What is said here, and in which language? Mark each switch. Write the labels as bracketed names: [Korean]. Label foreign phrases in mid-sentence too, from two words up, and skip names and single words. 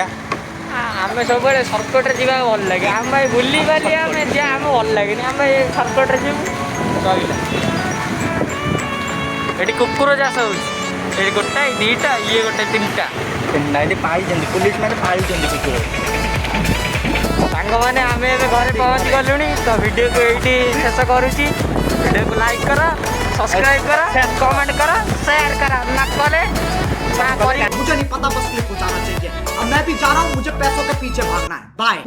[Odia] ଆମେ ସବୁବେଳେ ସର୍ଟକଟ୍ରେ ଯିବାକୁ ଭଲ ଲାଗେ ଆମେ ବୁଲି ବାଲି ଆମେ ଯିବା ଆମେ ଭଲ ଲାଗେନି ଆମେ ଏ ସର୍ଟକଟ୍ରେ ଯିବୁ ସରିଲା ଏଠି କୁକୁର ଚାଷ ହେଉଛି ଏଠି ଗୋଟାଏ ଦୁଇଟା ଇଏ ଗୋଟେ ତିନିଟା ଏଠି ପାଇଛନ୍ତି ପୁଲିସ ମାନେ ପାଇଛନ୍ତି କୁକୁର। ସାଙ୍ଗମାନେ ଆମେ ଏବେ ଘରେ ପହଞ୍ଚି ଗଲୁଣି ତ ଭିଡ଼ିଓକୁ ଏଇଠି ଶେଷ କରୁଛି ଭିଡ଼ିଓକୁ ଲାଇକ୍ କର [Hindi] ସବସ୍କ୍ରାଇब करो कमेंट करो शेयर करो ना करे मुझे नहीं पता बस क्लिक हो जाना चाहिए। अब मैं भी जा रहा हूँ, मुझे पैसों के पीछे भागना है। बाय।